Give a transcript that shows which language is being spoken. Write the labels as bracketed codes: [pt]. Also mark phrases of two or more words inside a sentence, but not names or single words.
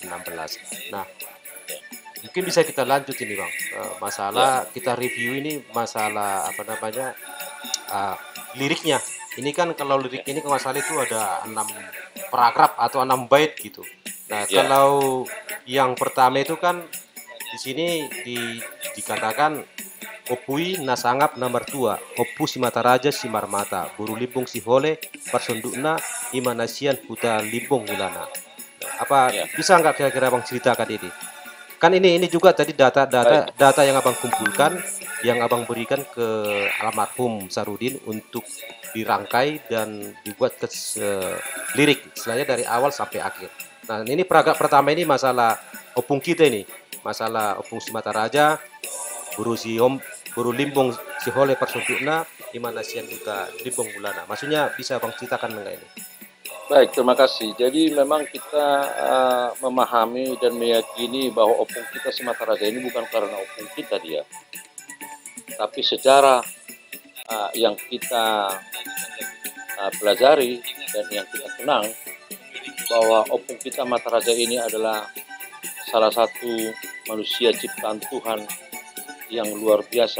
[id] Nah, mungkin bisa kita lanjut ini Bang, masalah kita review ini masalah liriknya. Ini kan kalau lirik ini kalau masalah itu ada 6 paragraf atau 6 bait gitu. Nah, kalau yang pertama itu kan di sini dikatakan [bbc] Opui nasangap [id] nomor 2, Opu Simataraja Simarmata, Buru Limbung Sihole, Persundukna, Imanasian Puta Limbung Ulana. Apa bisa nggak kira-kira Bang ceritakan ini? Kan ini juga tadi data yang Abang kumpulkan, yang Abang berikan ke almarhum Sarudin untuk dirangkai dan dibuat ke lirik, istilahnya dari awal sampai akhir. Nah, ini paragraf pertama ini masalah opung kita ini, masalah opung Simataraja, Buru Limbung Sihole Persundukna, Imanasian Puta Limbung Ulana. Maksudnya bisa Bang ceritakan mengenai ini? Baik, terima kasih. Jadi memang kita memahami dan meyakini bahwa opung kita Simataraja ini bukan karena opung kita dia, tapi sejarah yang kita pelajari dan yang kita kenang bahwa opung kita Mataraja ini adalah salah satu manusia ciptaan Tuhan yang luar biasa.